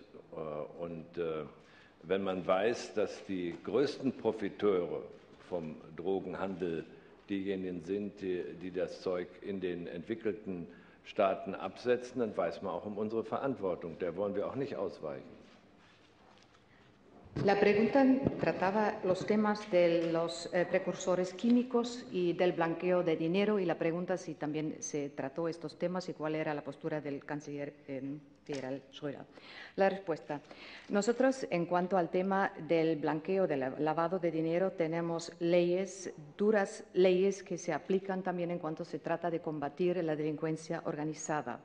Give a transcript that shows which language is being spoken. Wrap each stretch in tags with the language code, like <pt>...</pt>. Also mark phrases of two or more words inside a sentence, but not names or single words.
<de>Und wenn man weiß, dass die größten Profiteure vom Drogenhandel diejenigen sind, die das Zeug in den entwickelten Staaten absetzen, dann weiß man auch um unsere Verantwortung. Der wollen wir auch nicht ausweichen.</de> <es>La pregunta trataba los temas de los precursores químicos y del blanqueo de dinero, y la pregunta si también se trató estos temas y cuál era la postura del canciller federal Schröder. La respuesta: nosotros, en cuanto al tema del blanqueo, del lavado de dinero, tenemos leyes, duras leyes que se aplican también en cuanto se trata de combatir la delincuencia organizada.</es>